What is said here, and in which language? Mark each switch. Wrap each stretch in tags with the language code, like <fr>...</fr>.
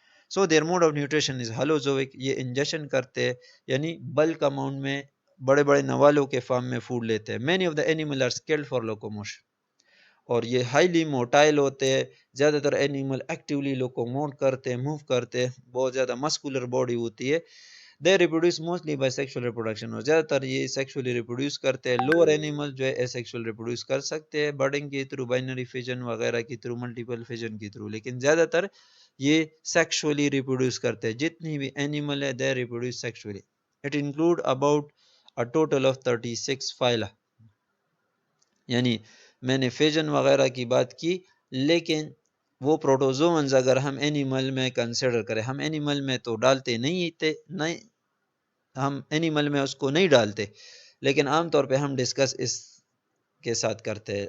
<en>So their mode of nutrition is holozoic.</en> <ur>یہ injection کرتے ہیں، یعنی بلک اماؤنٹ میں بڑے بڑے نوالوں کے فارم میں فوڈ لیتے ہیں.</ur> <en>Many of the animal are skilled for locomotion.</en> <ur>اور یہ ہائیلی موٹائل ہوتے ہیں. زیادہ تر اینیمل ایکٹیولی لوکوموٹ کرتے ہیں، موو کرتے ہیں، بہت زیادہ مسکولر باڈی ہوتی ہے.</ur> <en>They reproduce mostly by sexual reproduction.</en> <ur>اور زیادہ تر یہ سیکشولی ریپروڈیوس کرتے ہیں. لوور اینیمل جو ہے ایسیکشول ریپروڈیوس کر سکتے ہیں، برڈنگ کے تھرو، بائنری فیجن وغیرہ کے تھرو، ملٹیپل فیجن کے تھرو، لیکن زیادہ تر یہ سیکشولی ریپروڈیوس کرتے ہیں. جتنی بھی اینیمل ہے</ur> <en>They reproduce sexually. It include about a total of 36 phyla.</en> <ur>یعنی میں نے فیجن وغیرہ کی بات کی، لیکن وہ پروٹوزومنز اگر ہم اینیمل میں کنسیڈر کریں، ہم اینیمل میں تو ڈالتے نہیں تھے، نہیں، ہم اینیمل میں اس کو نہیں ڈالتے، لیکن عام طور پہ ہم ڈسکس اس کے ساتھ کرتے ہیں.</ur>